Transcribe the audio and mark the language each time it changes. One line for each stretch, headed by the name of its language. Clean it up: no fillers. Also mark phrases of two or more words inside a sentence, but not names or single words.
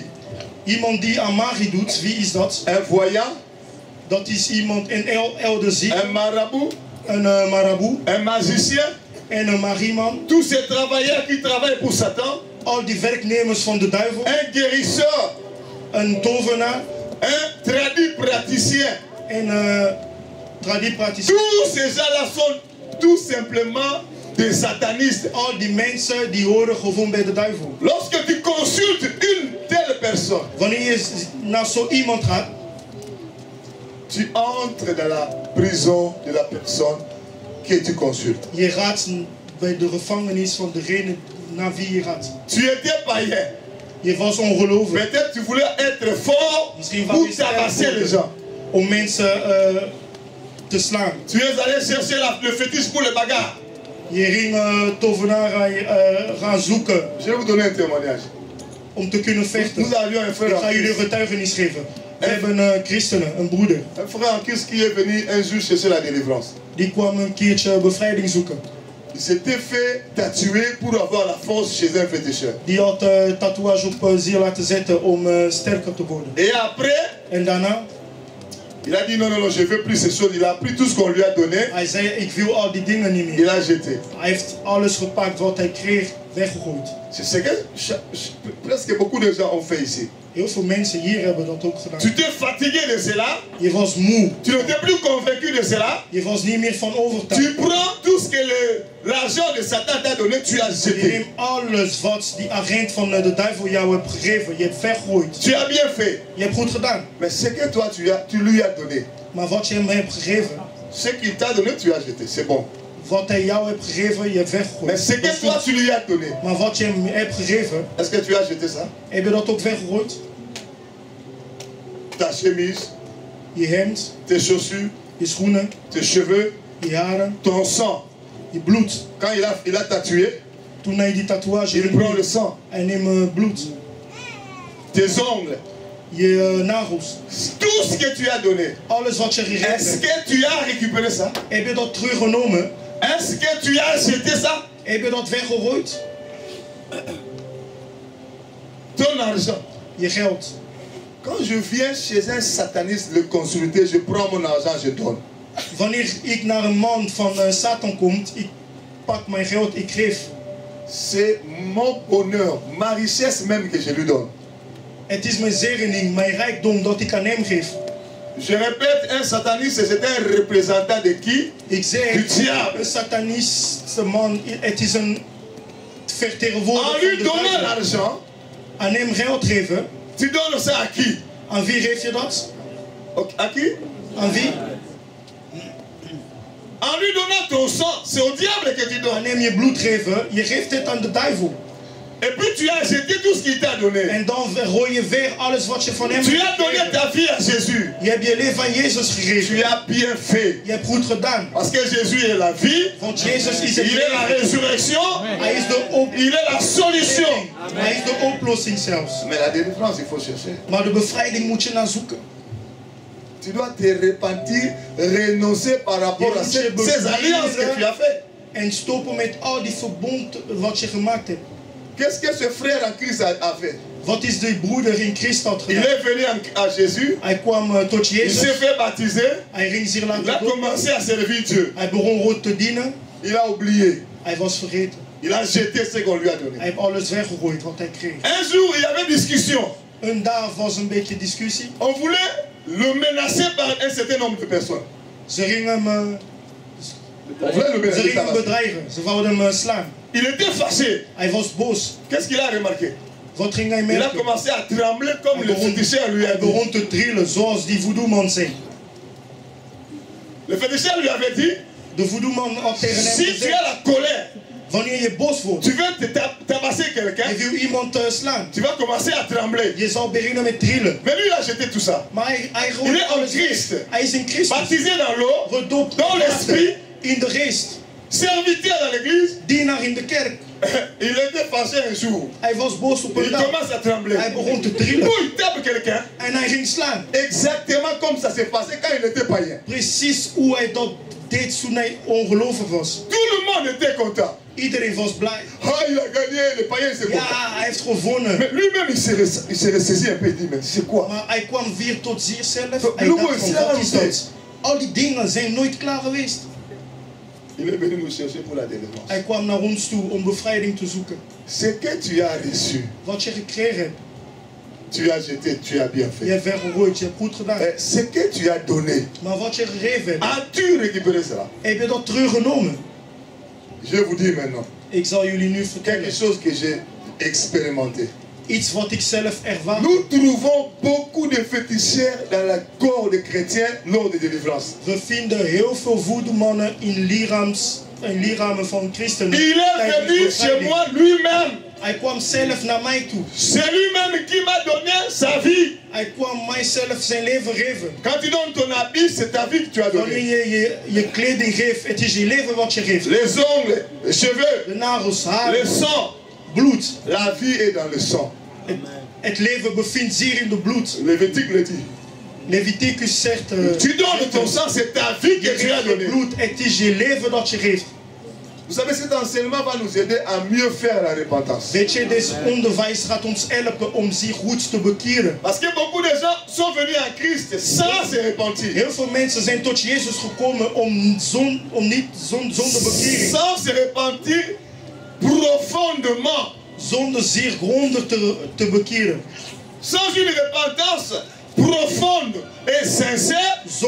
Dutch: Iemand die aan magie doet, wie is dat?
French: Un voyant,
Dutch: Dat is iemand, een elderziek,
French: un marabout,
Dutch: een marabout
French: un magicien.
Dutch: en een magieman.
French: Tous ces travailleurs qui travaillent pour Satan,
Dutch: Al die werknemers van de duivel,
French: un guérisseur,
Dutch: een tovenaar
French: un tradit praticien.
Dutch: en tradipraticien.
French: Tous ces gens-là sont tout simplement des satanistes.
Dutch: Al die mensen die horen gewoon bij de duivel.
French: Lorsque tu consultes une telle personne,
Dutch: Wanneer je naar zo iemand gaat,
French: tu entres dans la prison de la personne que tu consultes.
Dutch: je gaat bij de gevangenis van degene naar wie je gaat.
French: Tu étais païen.
Dutch: Je was ongelovig.
French: Peut-être tu voulais être fort
Dutch: Misschien
French: pour
Dutch: wou je sterk
French: tabasser les gens.
Dutch: worden om mensen te slaan.
French: Tu es allé chercher le fétiche pour le bagarre.
Dutch: Je ging tovenaar gaan zoeken
French: Je vais vous donner un témoignage.
Dutch: om te kunnen vechten.
French: Nous avions un frère
Dutch: Ik en ga jullie een
French: Christ.
Dutch: getuigenis geven. We hebben christenen, een broeder.
French: Un frère en Christ qui est venu un jour chercher la délivrance.
Dutch: Die kwam een keertje bevrijding zoeken.
French: Il s'était fait tatouer pour avoir la force chez un féticheur.
Dutch: Die had tatoeage op ziel laten zetten om sterker te worden.
French: Et après,
Dutch: En daarna,
French: il a dit non, non, non, je veux plus ces choses. Il a pris tout ce qu'on lui a donné,
Dutch: hij zei ik wil al die dingen niet
French: il
Dutch: meer.
French: a jeté.
Dutch: Hij heeft alles gepakt wat hij kreeg, weggegooid.
French: C'est ce que presque beaucoup de gens ont fait ici.
Dutch: Heel veel mensen hier hebben dat ook gedaan.
French: Tu t'es fatigué de cela,
Dutch: Je was moe.
French: tu n'étais plus convaincu de cela.
Dutch: Je was niet meer van
French: Tu
Dutch: overtuigd.
French: prends tout ce que l'argent de Satan t'a donné, tu as
Dutch: Je
French: jeté.
Dutch: neemt alles wat die agent van de duivel jou heeft gegeven. Je hebt weggegooid.
French: Tu as bien fait.
Dutch: Je hebt goed gedaan.
French: Mais ce que toi tu lui as donné,
Dutch: Maar wat je hem hebt gegeven,
French: ce qu'il t'a donné, tu as jeté. C'est bon.
Dutch: wat hij jou hebt gegeven, je hebt weggegooid.
French: Mais ce
Dutch: Dat
French: que
Dutch: is
French: toi
Dutch: goed.
French: tu lui as donné,
Dutch: Maar wat je hem hebt gegeven,
French: est-ce que tu as jeté ça?
Dutch: heb je dat ook weggegooid?
French: Ta chemise,
Dutch: Je hemd,
French: tes chaussures,
Dutch: je schoenen,
French: tes cheveux,
Dutch: je haren,
French: ton sang.
Dutch: je bloed.
French: Quand il a tatoué,
Dutch: Toen hij die tatoeage
French: il
Dutch: ging
French: prend le
Dutch: doen,
French: sang.
Dutch: hij neemt bloed.
French: Tes ongles,
Dutch: je nagels.
French: Tout ce que tu as donné.
Dutch: Alles wat je gegeven
French: Est-ce
Dutch: hebt.
French: que tu as récupéré ça?
Dutch: Heb je dat teruggenomen?
French: Est-ce que tu as jeté ça?
Dutch: Heb je dat weggegooid?
French: Ton argent.
Dutch: Je geld.
French: Quand je viens chez un sataniste le consulter, je prends mon argent, je donne.
Dutch: Wanneer ik naar een man van Satan kom, ik pak mijn geld, ik geef.
French: C'est mon bonheur, ma richesse même que je lui donne.
Dutch: Het is mijn zegening, mijn rijkdom dat ik aan hem geef.
French: Je répète, un sataniste, c'est un représentant de qui?
Dutch: Ik zeg,
French: Du diable.
Dutch: een satanistische man, het is een
French: En
Dutch: vertegenwoordiger
French: lui
Dutch: van de
French: donnant
Dutch: duivel.
French: l'argent,
Dutch: Aan hem geld geven.
French: tu donnes ça à qui?
Dutch: Aan wie geef je dat?
French: À qui?
Dutch: Aan wie?
French: En lui donnant ton sang, c'est au diable que tu
Dutch: Aan
French: donnes.
Dutch: hem je bloed geven, je geeft het aan de duivel.
French: Et puis tu as jeté tout ce qu'il t'a donné.
Dutch: En dan gooi je weer alles wat je van hem
French: Tu
Dutch: hebt
French: as donné
Dutch: gekregen.
French: ta vie à Jésus.
Dutch: Je hebt je leven aan Jezus
French: Tu
Dutch: gegeven.
French: as bien fait.
Dutch: Je hebt goed gedaan.
French: Parce que Jésus est la vie,
Dutch: Want Jezus is het
French: il est la
Dutch: leven.
French: résurrection,
Dutch: Hij is de oplossing.
French: il est la solution.
Dutch: Hij is de oplossing zelfs.
French: Mais la délivrance, il faut chercher.
Dutch: Maar de bevrijding moet je naar zoeken.
French: Tu dois te repentir, renoncer par rapport à ces alliances que tu as fait.
Dutch: En stoppen met al die verbond wat je gemaakt hebt.
French: Qu'est-ce que ce frère en Christ a fait?
Dutch: Wat is de broeder in Christus had
French: Il
Dutch: gedaan?
French: est venu à Jésus,
Dutch: Hij kwam tot
French: il s'est
Dutch: Jezus.
French: fait baptiser,
Dutch: Hij ging zich
French: il a
Dutch: laten dopen.
French: commencé à servir Dieu.
Dutch: Hij begon God te dienen.
French: Il a oublié,
Dutch: Hij was vergeten.
French: il a jeté ce qu'on lui a donné.
Dutch: Hij heeft alles weggegooid wat hij kreeg.
French: Un jour, il y avait discussion.
Dutch: Een dag was een beetje discussie.
French: On voulait le menacer par un certain nombre de personnes.
Dutch: Ze gingen hem,
French: On voulait le
Dutch: ze
French: menacer.
Dutch: gingen hem bedreigen. Ze wouden hem slaan.
French: Il était fâché.
Dutch: Hij was boos.
French: Qu'est-ce qu'il a remarqué?
Dutch: Wat ging hij
French: Il a
Dutch: merken?
French: commencé à trembler comme le féticheur lui a
Dutch: Hij
French: dit.
Dutch: begon te trillen zoals die voodoo-man zei.
French: Le féticheur lui avait dit,
Dutch: De voodoo-man had tegen hem
French: si tu
Dutch: gezegd,
French: as la colère,
Dutch: wanneer je boos wordt,
French: tu veux tabasser quelqu'un,
Dutch: je wil iemand slaan.
French: tu vas commencer à trembler.
Dutch: Je zal beginnen met trillen.
French: Mais lui, il a jeté tout ça.
Dutch: Maar hij
French: Il
Dutch: gooit
French: est en
Dutch: alles weg.
French: Christ,
Dutch: Hij is in Christus.
French: baptisé dans l'eau,
Dutch: Gedoopt
French: dans l'esprit,
Dutch: in de geest.
French: serviteur dans l'église.
Dutch: Dienaar in de kerk.
French: Il était fâché un jour.
Dutch: Hij was boos op een
French: Il
Dutch: dag.
French: commence à trembler.
Dutch: Hij begon te trillen.
French: Puis il tape quelqu'un,
Dutch: En hij ging slaan.
French: exactement comme ça s'est passé quand il était païen.
Dutch: Precies hoe hij dat deed toen hij ongelovig was.
French: Tout le monde était content.
Dutch: Iedereen was blij.
French: Ah, il a gagné, le païen s'est
Dutch: Ja,
French: content.
Dutch: hij heeft gewonnen.
French: Mais lui-même, il s'est ressaisi un peu. Il dit, mais c'est quoi?
Dutch: Maar hij kwam weer tot zichzelf. Zo, Hij Lobo dacht is van, wat klaar is met dat? Al die dingen zijn nooit klaar geweest.
French: Il est venu nous chercher pour la délivrance.
Dutch: Hij kwam naar ons toe om bevrijding te zoeken.
French: Ce que tu as reçu,
Dutch: Wat je gekregen hebt,
French: tu as jeté, tu as bien
Dutch: je
French: fait.
Dutch: hebt weggegooid, je hebt goed gedaan.
French: Ce que tu as donné,
Dutch: Maar wat je gegeven hebt,
French: as-tu récupéré cela?
Dutch: heb je dat teruggenomen?
French: Je vais vous dire maintenant
Dutch: Ik zal jullie nu
French: quelque
Dutch: vertellen.
French: chose que j'ai expérimenté.
Dutch: Iets wat ik zelf ervaar.
French: Nous trouvons beaucoup de féticheurs dans la corps des chrétiens lors des délivrances.
Dutch: We vinden heel veel voodoo-mannen in lichamen van christenen.
French: Il est
Dutch: tijdens
French: venu chez
Dutch: bevrijding.
French: moi lui-même.
Dutch: Hij kwam zelf naar mij toe.
French: C'est lui-même qui m'a donné sa vie.
Dutch: Hij kwam mijzelf zijn leven geven.
French: Quand tu donnes ton habit, c'est ta vie que tu as
Dutch: Wanneer
French: donnée.
Dutch: je kleding geeft, het is je leven wat je geeft.
French: Les ongles, les cheveux,
Dutch: De nagels,
French: le
Dutch: haren,
French: sang.
Dutch: bloed.
French: La vie est dans le sang.
Dutch: Het leven bevindt zich in de bloed.
French: Lévitique le dit.
Dutch: Leviticus zegt,
French: Tu donnes ton sang, c'est ta vie que tu as
Dutch: je
French: donnée.
Dutch: bloed, het is je leven dat je geeft.
French: Vous savez, cet enseignement va nous aider à mieux faire la repentance.
Dutch: Weet je, deze onderwijs gaat ons helpen om zich goed te bekeren.
French: Parce que beaucoup de gens sont venus à Christ sans se repentir.
Dutch: Heel veel mensen zijn tot Jezus gekomen om niet zonder bekering.
French: Sans se repentir profondément.
Dutch: Zonder zich grondig te bekeren.
French: Sans une repentance profonde et sincère.